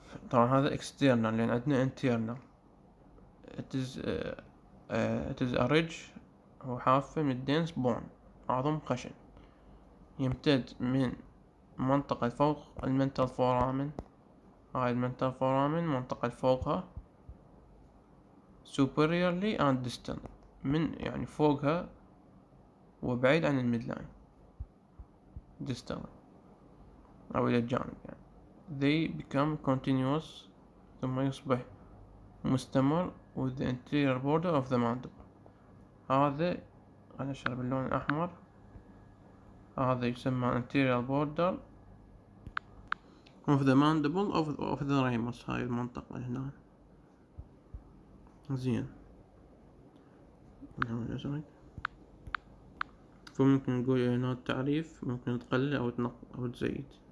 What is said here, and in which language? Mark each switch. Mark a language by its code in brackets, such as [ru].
[ar] طبعا هذا external لأن عندنا internal. [en] it is a ridge، [ar] هو حافة من dense bone، عظم خشن، يمتد من منطقة فوق المنتال فورامن، هاي المنتال فورامن منطقة فوقها [en] superiorly and distal، [ar] من يعني فوقها وبعيد عن الميدلاين distal أو إلى الجانب يعني. [en] they become continuous [ar] ثم يصبح مستمر [en] with the anterior border of the mandible. [ar] هذا أنا أشرب باللون الأحمر، هذا يسمى [en] anterior border of the mandible of the ramus، [ar] هاي المنطقة هنا. زين، فممكن نقول هنا التعريف ممكن تقلل أو تزيد.